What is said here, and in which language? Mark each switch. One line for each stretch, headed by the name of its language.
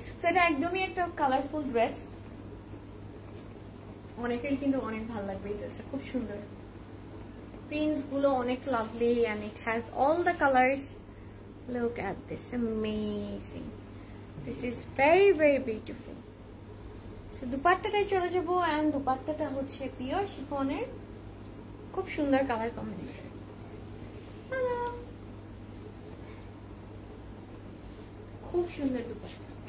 Bangla: তো এটা একদমই একটা কালারফুল ড্রেস, অনেকেরই কিন্তু অনেক ভালো লাগবে এই ড্রেসটা, খুব সুন্দর। প্রিন্টস গুলো অনেক lovely
English: and it has all the colors. Look at this, amazing. This is very very beautiful.
Bangla: So দুপাট্টাটাই চলে যাবো। and দুপাট্টাটা হচ্ছে পিওর শিফনের, খুব সুন্দর কালার কম্বিনেশন। খুব সুন্দর দুপাট্টা।